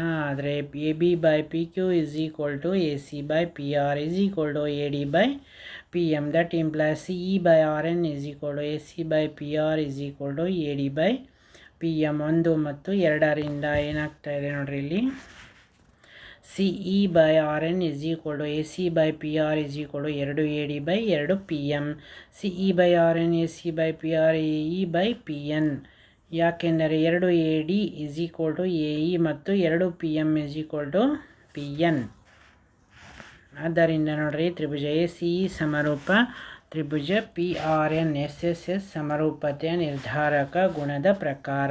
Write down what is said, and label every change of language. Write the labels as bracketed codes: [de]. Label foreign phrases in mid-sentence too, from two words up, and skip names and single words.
[kn] ಆದರೆ AB/PQ = AC/PR = AD/PM. [en] that implies CE/RN = AC/PR = AD/PM. [kn] 1 ಮತ್ತು 2ರಿಂದ ಏನಾಗ್ತಾ ಇದೆ ನೋಡ್ರಿ, ಇಲ್ಲಿ CE/RN = AC/PR = 2 AD/2PM. CE/RN AC/PR AE/PN ಯಾಕೆಂದರೆ 2 AD = AE ಮತ್ತು 2 PM = PN. ಆದ್ದರಿಂದ ನೋಡ್ರಿ, ತ್ರಿಭುಜ ACE ಸಮರೂಪ ತ್ರಿಭುಜ PRN SSS ಸಮರೂಪತೆಯ ನಿರ್ಧಾರಕ ಗುಣದ ಪ್ರಕಾರ.